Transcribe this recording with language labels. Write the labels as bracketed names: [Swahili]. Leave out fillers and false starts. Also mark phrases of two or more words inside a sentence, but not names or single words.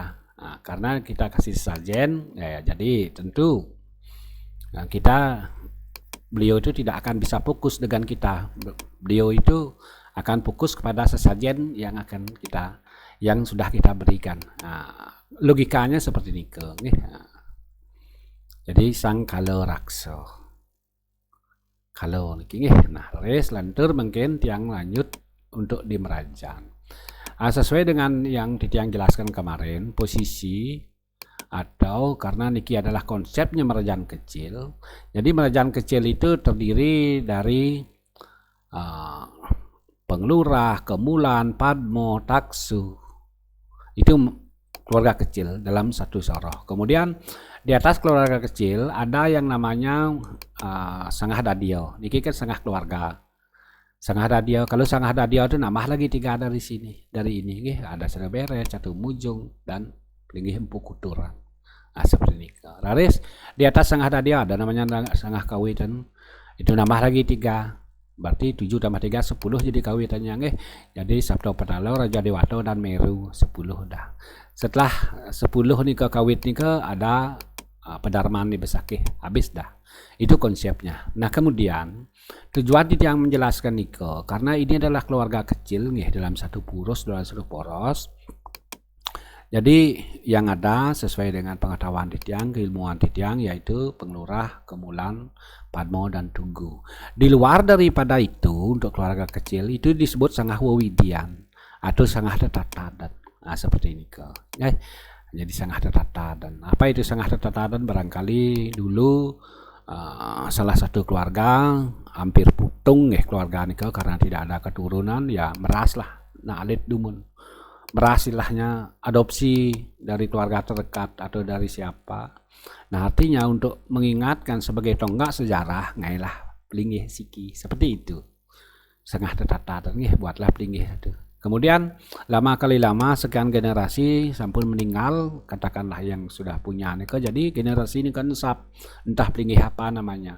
[Indonesian] Nah, karena kita kasih sesajen jadi tentu beliau itu tidak akan bisa fokus dengan kita. Beliau itu akan fokus kepada sesajen yang sudah kita berikan. Nah, logikanya seperti ini jadi Sang Kalo Rakso. Kalau [Balinese] niki nah res lantur [Indonesian] mungkin tiang lanjut untuk di Merajan. Sesuai dengan yang Titiang jelaskan kemarin, posisi atau karena niki adalah konsepnya Merajan kecil. Jadi Merajan kecil itu terdiri dari Penglurah, Kemulan, Padmo, Taksu. Itu keluarga kecil dalam satu soroh. Kemudian di atas keluarga kecil ada yang namanya Sangah Dadio. Niki kan sangah keluarga. Sangah Dadio, kalau Sangah Dadio itu nambah lagi 3 dari sini. Dari ini ada Serebere, Catu Mujung, dan Pelinggih Empu Kuturan. Seperti ini. Raris di atas Sangah Dadio ada namanya Sangah Kawitan. Itu nambah lagi 3. Berarti 7 tambah 3 10 jadi kawitannya Jadi Sabto Petalo, Raja Dewato, dan Meru 10 dah. Setelah 10 nih ke kawit nih ke ada Pedarman di Besakih, habis dah. Itu konsepnya. Nah kemudian tujuan yang menjelaskan nih karena ini adalah keluarga kecil nih dalam satu puros, dalam satu poros. Jadi yang ada sesuai dengan pengetahuan titiang, keilmuan titiang yaitu Penglurah, Kemulan, Padmo, dan Tunggu. Di luar daripada itu untuk keluarga kecil itu disebut Sangah Wewidian atau Sangah Tetatadan. Seperti ini jadi Sangah Tetatadan. Apa itu Sangah Tetatadan? Barangkali dulu salah satu keluarga hampir putung keluarga ini karena tidak ada keturunan ya [Balinese] meraslah alit dumun. [Indonesian] Berasilahnya adopsi dari keluarga terdekat atau dari siapa. Nah artinya untuk mengingatkan sebagai tonggak sejarah ngailah Pelinggih Siki seperti itu. Sangah Tetatadan buatlah Pelinggih itu. Kemudian lama sekian generasi sampun meninggal, katakanlah yang sudah punya nika, jadi generasi ini kan entah Pelinggih apa namanya.